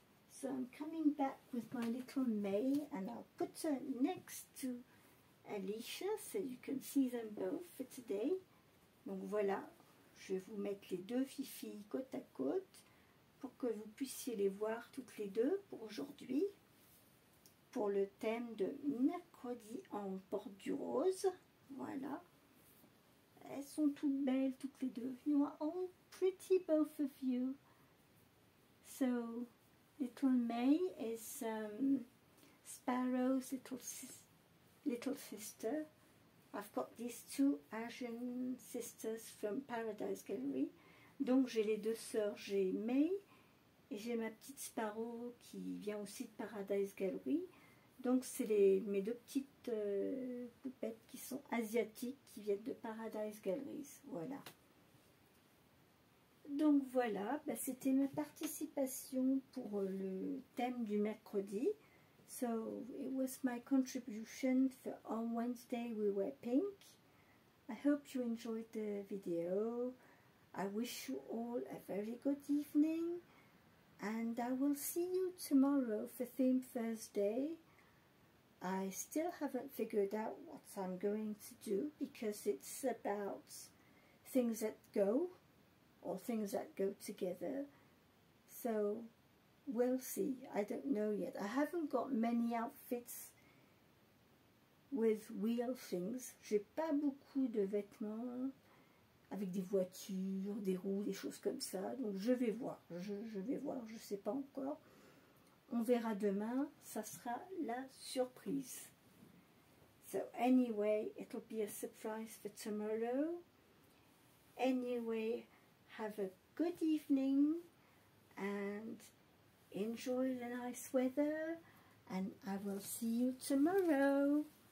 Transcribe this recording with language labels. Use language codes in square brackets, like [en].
[en] So I'm coming back with my little May, and I'll put her next to Alicia so you can see them both for today. [fr] Donc voilà, je vais vous mettre les deux filles côte à côte pour que vous puissiez les voir toutes les deux pour aujourd'hui. Pour le thème de mercredi en porte du rose. Voilà. Elles sont toutes belles, toutes les deux. [en] You are all pretty, both of you. So, little May is Sparrow's little sister. I've got these two Asian sisters from Paradise Gallery. [fr] Donc, j'ai les deux sœurs. J'ai May et j'ai ma petite Sparrow qui vient aussi de Paradise Gallery. Donc c'est mes deux petites poupettes qui sont asiatiques, qui viennent de Paradise Galleries. Voilà. Donc voilà, c'était ma participation pour le thème du mercredi. [en] So it was my contribution for on Wednesday we were pink. I hope you enjoyed the video. I wish you all a very good evening. And I will see you tomorrow for Theme Thursday. I still haven't figured out what I'm going to do because it's about things that go or things that go together. So we'll see. I don't know yet. I haven't got many outfits with wheel things. [fr] J'ai pas beaucoup de vêtements avec des voitures, des roues, des choses comme ça. Donc je vais voir. Je vais voir. Je sais pas encore. On verra demain, ça sera la surprise. [en] So anyway, it'll be a surprise for tomorrow. Anyway, have a good evening and enjoy the nice weather, and I will see you tomorrow.